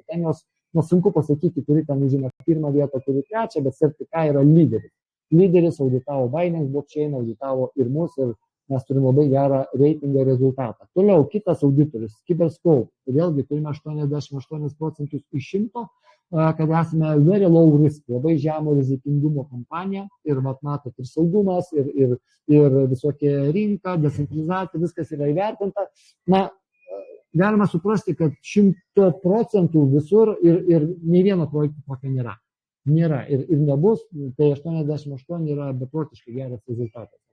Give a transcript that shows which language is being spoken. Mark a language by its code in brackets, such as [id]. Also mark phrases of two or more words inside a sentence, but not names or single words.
[lt] Ten jos sunku pasakyti, kuri ten užima 1 vietą, kuri 3, bet Certica yra lyderis. Lyderis auditavo Binance blockchain, auditavo ir mus, ir mes turime labai gerą reitingą rezultatą. Toliau, kitas auditorius, Cyberscope. Vėlgi turime 88% iš 100, kad esame [en] very low risk, [lt] labai žemo rizikingumo kompanija. Ir matot, ir saugumas, ir visokie rinka, decentralizacija, viskas yra įvertinta. Galima suprasti, kad 100% visur ir nei vieno projekto tokio nėra. Nėra ir nebus, tai 88 yra beprotiškai geras rezultatas.